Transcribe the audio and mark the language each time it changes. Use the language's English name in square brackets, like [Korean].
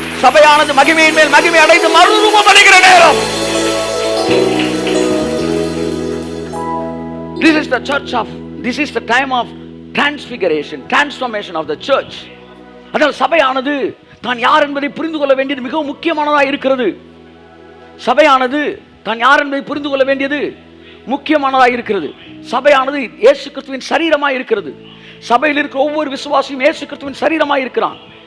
[Tamil] சபையானது மகிமையின் மேல் மகிமை அடைந்து மறுரூபம் அடைகிற நேரம். [English] This is the church of, this is the time of transfiguration, transformation of the church. [Tamil] அதனால் சபையானது தான் யார் என்பதை புரிந்து கொள்ள வேண்டியது மிகவும் முக்கியமானதாக இருக்கிறது. சபையானது தான் யார் என்பதை புரிந்து கொள்ள வேண்டியது முக்கியமானதாக இருக்கிறது. சபையானது இயேசு கிறிஸ்துவின் சரீரமாக இருக்கிறது. சபையில் இருக்கிற ஒவ்வொரு விசுவாசியும் இயேசு கிறிஸ்துவின் சரீரமாக இருக்கிறான்.